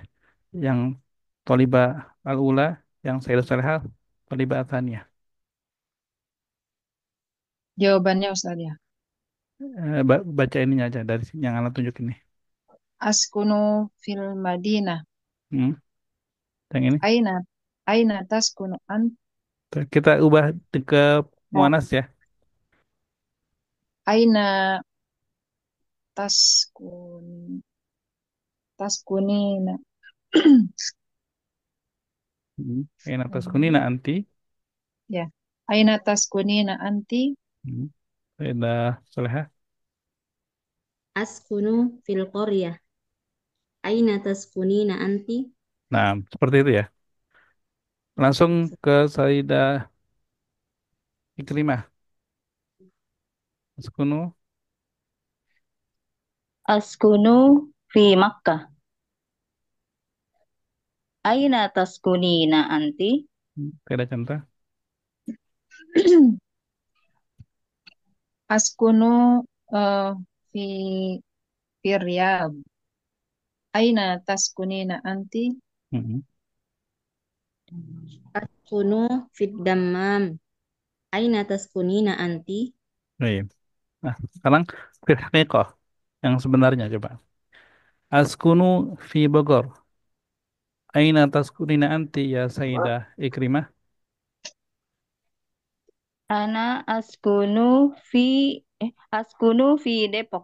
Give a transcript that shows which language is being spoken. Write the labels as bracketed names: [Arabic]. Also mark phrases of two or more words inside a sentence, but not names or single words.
[Indonesian] Yang [Arabic] طالبة الأولى, [Indonesian] yang Saidah Salihah, [Arabic] طالبة الثانية. [Indonesian] Jawabannya Ustaz ya. Baca ininya aja dari yang anak tunjuk ini. [Arabic] أسكن في المدينة. [Indonesian] Hmm, yang ini. [Arabic] أين أين تسكن أنت? [Indonesian] Tuh, kita ubah ke muannats ya. [Arabic] أين تسكن تسكنين. أين تسكنين أنت. Ya. أين تسكنين أنت? [Indonesian] Hmm, Saidah Salihah. [Arabic] أسكن في القرية. أين تسكنين أنت? [Indonesian] Nah, seperti itu ya. Langsung ke Saidah Ikrimah. [Arabic] Askunu. أسكن في مكة. أين تسكنين أنت? [Indonesian] Saidah Chandra. [Arabic] أسكن إه في الرياض. أين تسكنين أنت? Hmm. أسكن في الدمام. أين تسكنين أنت? [Indonesian] Baik. Nah, sekarang [Arabic] في الحقيقة [Indonesian] yang sebenarnya coba. [Arabic] أسكن في بوغور. أين تسكنين أنت يا سيدة عكرمة. أنا أسكن في أسكن في ديبوك.